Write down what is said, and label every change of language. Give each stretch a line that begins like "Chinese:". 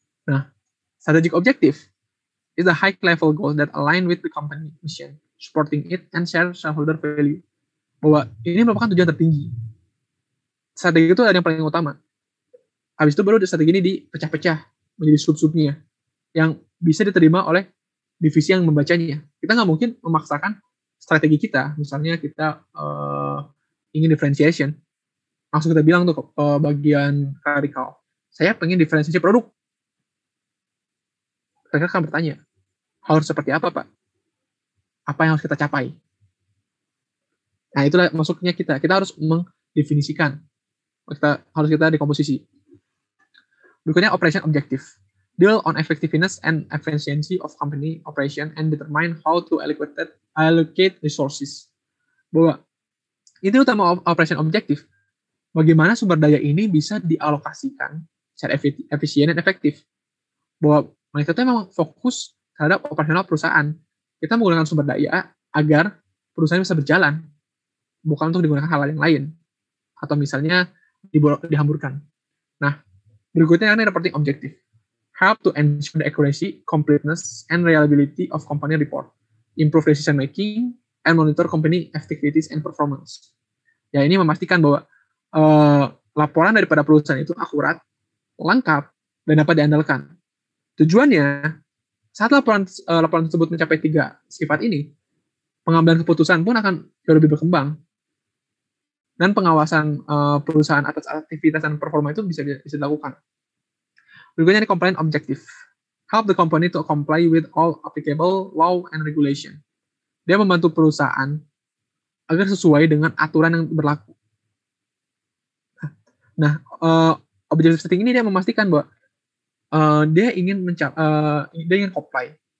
English: Nah, strategic objective is the high level goal that align with the company mission, supporting it and share shareholder value.
Indonesian: Bahwa ini merupakan tujuan tertinggi. Strategi itu ada yang paling utama. Habis itu baru strategi ini dipecah-pecah menjadi sub-subnya yang bisa diterima oleh divisi yang membacanya. Kita nggak mungkin memaksakan strategi kita. Misalnya kita ingin differentiation. Langsung kita bilang tuh bagian clerical, saya pengen diferensiasi produk. Mereka akan bertanya, harus seperti apa Pak? Apa yang harus kita capai? Nah, itulah masuknya kita. Kita harus mendefinisikan harus kita dekomposisi. Berikutnya operation objective.
English: Deal on effectiveness and efficiency of company operation and determine how to allocate resources.
Indonesian: Bahwa itu utama operation objective. Bagaimana sumber daya ini bisa dialokasikan secara efisien dan efektif. Bahwa mereka itu memang fokus terhadap operasional perusahaan. Kita menggunakan sumber daya agar perusahaan bisa berjalan, bukan untuk digunakan hal yang lain. Atau misalnya dihamburkan. Nah, berikutnya ini reporting objective.
English: Help to ensure the accuracy, completeness, and reliability of company report. Improve decision making, and monitor company activities and performance.
Indonesian: Ya, ini memastikan bahwa laporan daripada perusahaan itu akurat, lengkap, dan dapat diandalkan. Tujuannya, saat laporan tersebut mencapai 3 sifat ini, pengambilan keputusan pun akan jauh lebih berkembang. Dan pengawasan perusahaan atas aktivitas dan performa itu bisa dilakukan. Berikutnya ini compliance objective.
English: Help the company to comply with all applicable law and regulation.
Indonesian: Dia membantu perusahaan agar sesuai dengan aturan yang berlaku. Nah, objective setting ini dia memastikan bahwa dia ingin comply.